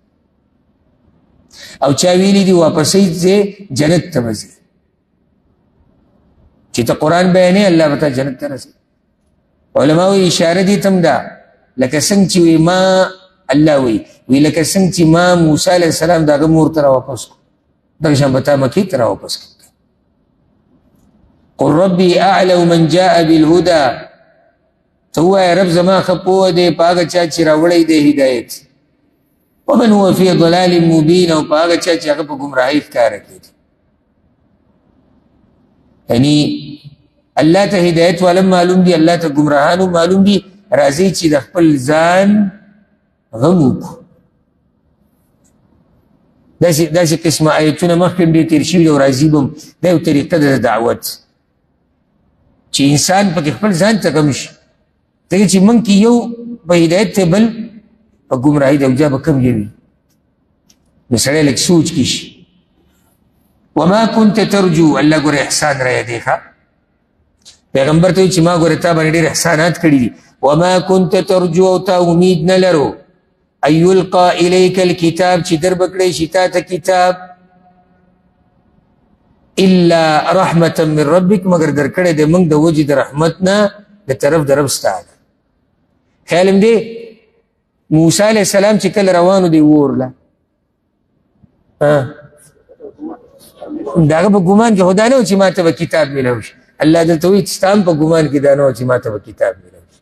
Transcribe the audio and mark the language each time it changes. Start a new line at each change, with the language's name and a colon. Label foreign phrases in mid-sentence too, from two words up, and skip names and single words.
Pashto: او چا ویلي دي واپسۍ ځې جنت ته به ځي چې ته قرآن بیانې الله به تا جنت ته رسوي. علماء اشاره دي تم دا لکه څنګه چې وي ما الله وی لکه څنګه چې ما موسی علیه السلام د هغه مور ته راواپس کړو دغه شان به تا مکې ته راواپس کړو.
Arabic: قل ربي اعلم من جاء بالهدى
Pashto: ته ووایه رب زما ښه پوه دی په هغه چا چې راوړی دی هدایت
Arabic: ومن هو فی ضلال مبین
Pashto: او په هغه چا چې هغه په ګمراهۍ ښکاره کړي. یعنی الله ته هدایت والا معلوم دی الله ته ګمراهانو معلوم دی. راځي چې د خپل ځان غم وکړو. داسې قسمه آیتونه مخکې ډېر تېر شوي او راځي به هم دا یو طریقه ده د دعوت چې انسان پکې خپل ځان ته غم شي. ځکه چې موږ کې یو په هدایت دی بل په ګمراهۍ دی او بیا به کوم یوي نو سړی لږ سوچ کې شي.
Arabic: وما كنت ترجو
Pashto: الله ګوره احسان را یادې پیغمبر ته چې ما ګوره تا باندې ډېر احسانات کړي دي.
Arabic: وما كنت ترجو
Pashto: او تا امید نه لرو
Arabic: ان یلقى الیک الکتاب
Pashto: چې در بکړی شي تا ته کتاب
Arabic: الا رحمة من ربک
Pashto: مگر در کړی دی موږ د وجې د رحمت نه د طرف د رب ستا ده. خیال م دی موسی علیه السلام چې کله روانو دی اور له د هغه په ګمان کې خو دا نه و چې ما ته به کتاب میلاو شي. الله دلته وایي چې ستا هم په ګمان کې دا نه و چې ما ته به کتاب میلاو شي.